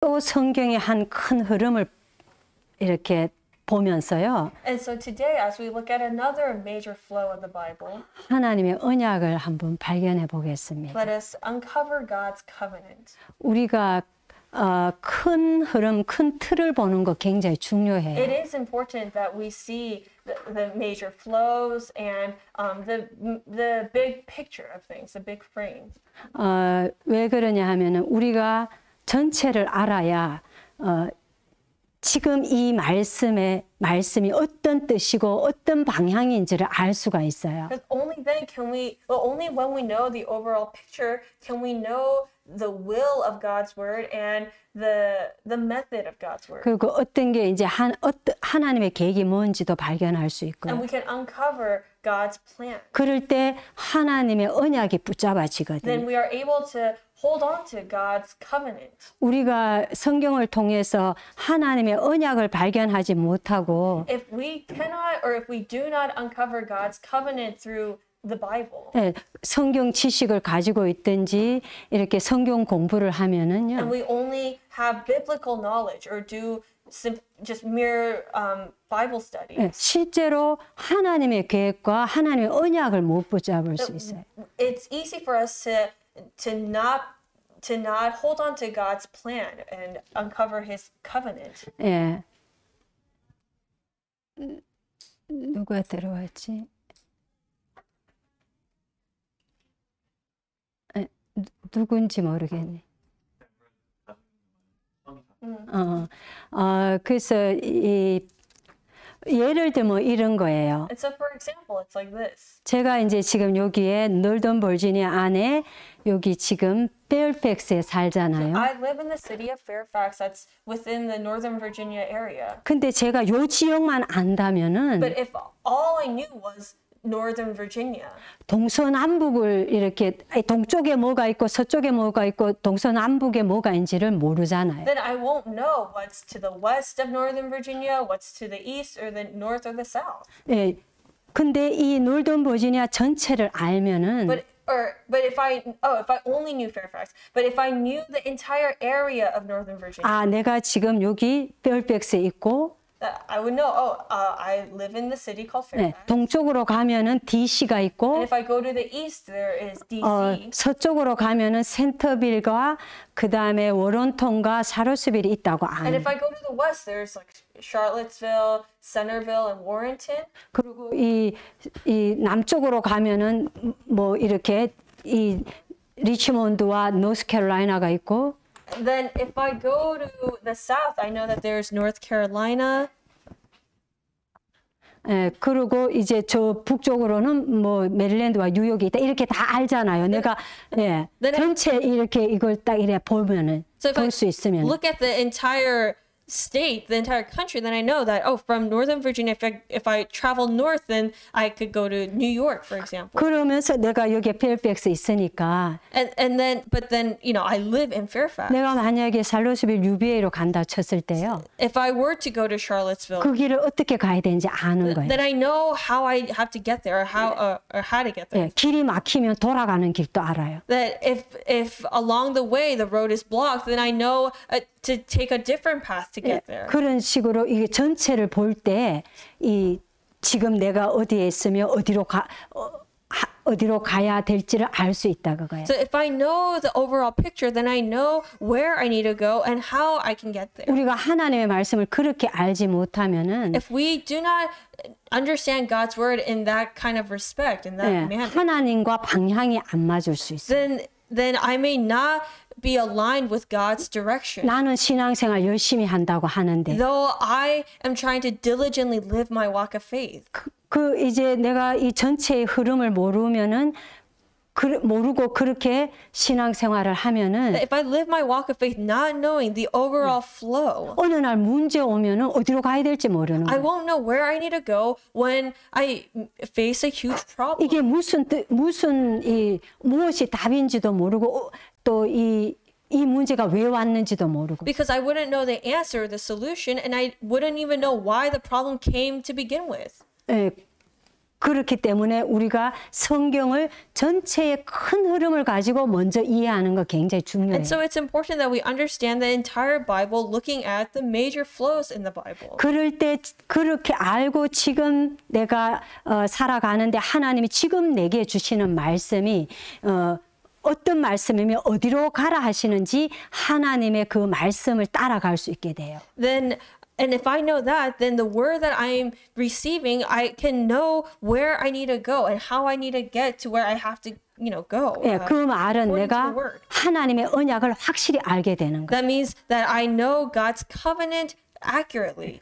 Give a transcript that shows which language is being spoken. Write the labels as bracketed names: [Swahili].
[Korean] 또 성경의 한 큰 흐름을 이렇게 보면서요. [English] And so today, as we look at another major flow of the Bible, [Korean] 하나님의 언약을 한번 발견해 보겠습니다. [English] let us uncover God's covenant. [Korean] 우리가 큰 흐름, 큰 틀을 보는 거 굉장히 중요해요. [English] It is important that we see the major flows and the big picture of things, the big frame. [Korean] 왜 그러냐 하면은 우리가 전체를 알아야 지금 이 말씀이 어떤 뜻이고 어떤 방향인지를 알 수가 있어요. [English] Because only then can we, well, only when we know the overall picture can we know the will of God's word and the method of God's word. [Korean] 그리고 어떤 게 이제 하나님의 계획이 뭔지도 발견할 수 있고요. [English] And we can uncover God's plan. [Korean] 그럴 때 하나님의 언약이 붙잡아지거든요. [English] Then we are able to hold on to God's covenant. [Korean] 우리가 성경을 통해서 하나님의 언약을 발견하지 못하고 [English] If we cannot or if we do not uncover God's covenant through the Bible. [Korean] 네, 성경 지식을 가지고 있든지 이렇게 성경 공부를 하면은요. [English] And we only have biblical knowledge or do just mere Bible studies. [Korean] 네, 실제로 하나님의 계획과 하나님의 언약을 못 붙잡을 수 있어요. [English] It's easy for us to not hold on to God's plan and uncover His covenant. [Korean] 예. 누가 들어왔지? 누군지 모르겠네. 그래서 예를 들면 이런 거예요. [English] And so, for example, it's like this. [Korean] 제가 이제 지금 여기에 노던 버지니아 안에 여기 지금 페어팩스에 살잖아요. [English] I live in the city of Fairfax. That's within the Northern Virginia area. [Korean] 근데 제가 요 지역만 안다면은 [English] But if all I knew was Northern Virginia, [Korean] 동서남북을 이렇게 동쪽에 뭐가 있고 서쪽에 뭐가 있고 동서남북에 뭐가 있는지를 모르잖아요. [English] then I won't know what's to the west of Northern Virginia, what's to the east or the north or the south. [Korean] 예. 근데 이 노던 버지니아 전체를 알면은 [English] But if I only knew Fairfax, but if I knew the entire area of Northern Virginia, [Korean] 아, 내가 지금 여기 페어팩스에 있고 [English] I would know. I live in the city called [Korean] 네, [English] Fairfax. [Korean] 동쪽으로 가면은 DC가 있고 [English] And if I go to the east, there is DC. [Korean] 서쪽으로 가면은 센터빌과 그 다음에 워런턴과 샤롯스빌이 있다고 [English] And if I go to the west, there's like Charlottesville, Centerville, and Warrenton. [Korean] 그리고 이 남쪽으로 가면은 뭐 이렇게 이 리치몬드와 노스캐롤라이나가 있고. [English] Then if I go to the south, I know that there's North Carolina. [Korean] 예, 그리고 이제 저 북쪽으로는 뭐 메릴랜드와 뉴욕이 있다 이렇게 다 알잖아요. 내가 예, 전체 이렇게 이걸 딱 이래 보면은 볼 수 있으면. [English] Look at the entire state, the entire country, then I know that from Northern Virginia, if I travel north, then I could go to New York, for example. [Korean] 그러면서 내가 여기 페어팩스 있으니까. [English] But then I live in Fairfax. [Korean] 내가 만약에 샬롯스빌 UVA로 간다 쳤을 때요. [English] If I were to go to Charlottesville, [Korean] 그 길을 어떻게 가야 되는지 아는 거예요. [English] then I know how I have to get there, or how to get there. [Korean] 예, 길이 막히면 돌아가는 길도 알아요. [English] That if along the way the road is blocked, then I know to take a different path to get there. [Korean] 그런 식으로 이게 전체를 볼 때 이 지금 내가 어디에 있으며 어디로 가야 될지를 알 수 있다 그거예요. [English] So if I know the overall picture, then I know where I need to go and how I can get there. [Korean] 우리가 하나님의 말씀을 그렇게 알지 못하면은 [English] If we do not understand God's word in that kind of respect, in that manner, [Korean] 하나님과 방향이 안 맞을 수 있어요. [English] then I may not be aligned with God's direction. [Korean] 나는 신앙생활 열심히 한다고 하는데 [English] Though I am trying to diligently live my walk of faith. [Korean] 그 이제 내가 이 전체의 흐름을 모르면은 모르고 그렇게 신앙생활을 하면은 [English] If I live my walk of faith not knowing the overall flow, [Korean] 어느 날 문제 오면은 어디로 가야 될지 모르는 [English] I [Korean] 거예요. [English] won't know where I need to go when I face a huge problem. [Korean] 이게 무엇이 답인지도 모르고 또 이 문제가 왜 왔는지도 모르고. [English] Because I wouldn't know the answer, the solution, and I wouldn't even know why the problem came to begin with. [Korean] 예, 그렇기 때문에 우리가 성경을 전체의 큰 흐름을 가지고 먼저 이해하는 거 굉장히 중요해요. [English] And so it's important that we understand the entire Bible, looking at the major flows in the Bible. [Korean] 그럴 때 그렇게 알고 지금 내가 살아가는데 하나님이 지금 내게 주시는 말씀이 어떤 말씀이며 어디로 가라 하시는지 하나님의 그 말씀을 따라갈 수 있게 돼요. [English] And if I know that, then the word that I'm receiving, I can know where I need to go and how I need to get to where I have to, go. [Korean] 예, 그 말은 [English] according to [Korean] 내가 [English] the word. [Korean] 하나님의 언약을 확실히 알게 되는 거예요. [English] That means that I know God's covenant accurately.